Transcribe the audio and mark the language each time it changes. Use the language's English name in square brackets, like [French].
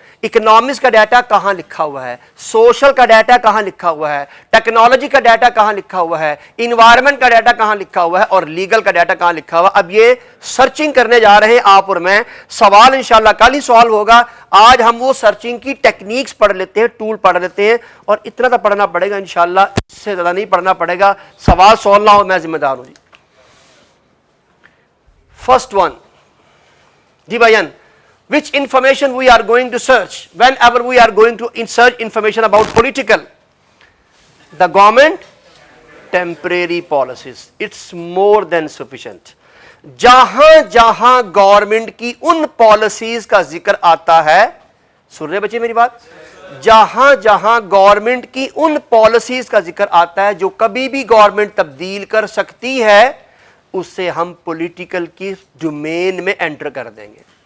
[Hindi] Economics का data कहाँ लिखा हुआ है, सोशल का डाटा कहाँ लिखा हुआ है, टेक्नोलॉजी का डाटा कहाँ लिखा हुआ है, इन्वायरमेंट का डाटा कहाँ लिखा हुआ है और लीगल का डाटा कहाँ लिखा हुआ है। अब ये सर्चिंग करने जा रहे हैं आप और मैं, सवाल इंशाल्लाह कल ही सॉल्व होगा। आज हम वो सर्चिंग की टेक्निक्स पढ़ लेते हैं, टूल पढ़ लेते हैं, और इतना तो पढ़ना पड़ेगा इंशाल्लाह, इससे ज़्यादा नहीं पढ़ना पड़ेगा। सवाल सॉल्व ना हो मैं जिम्मेदार हूँ जी। [English] First one जी भाईजान, which information we are going to search whenever we are going to search information about political? The government temporary policies, it's more than sufficient. [Hindi] जहां जहां गवर्नमेंट की उन पॉलिसीज का जिक्र आता है, सुन रहे बच्चे मेरी बात, जहां जहां गवर्नमेंट की उन पॉलिसीज का जिक्र आता है जो कभी भी गवर्नमेंट तब्दील कर सकती है, उससे हम पॉलिटिकल की डोमेन में एंटर कर देंगे।